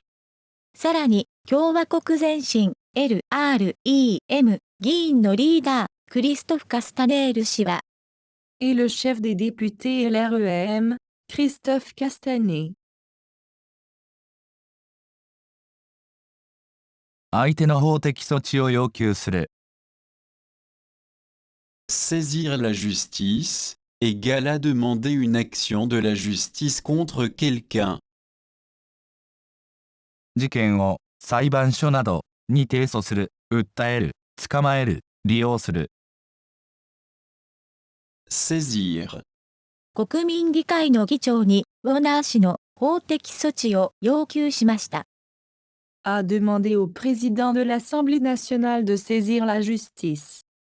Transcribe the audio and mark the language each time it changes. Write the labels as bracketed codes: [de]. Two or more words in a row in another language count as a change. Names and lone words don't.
[ja] さらに、共和国前進 LREM 議員のリーダー、クリストフ・カスタネール氏は、 [fr] Et le chef des députés LREM, Christophe Castanet. [ja] 相手の法的措置を要求する。 [fr] Saisir la justice, égale à demander une action de la justice contre quelqu'un. [ja] 事件を、裁判所など、に提訴する、訴える、捕まえる、利用する。 [fr] Saisir. [ja] 国民議会の議長にウォナー氏の法的措置を要求しました。 [fr] A demandé au président de l'Assemblée nationale de saisir la justice.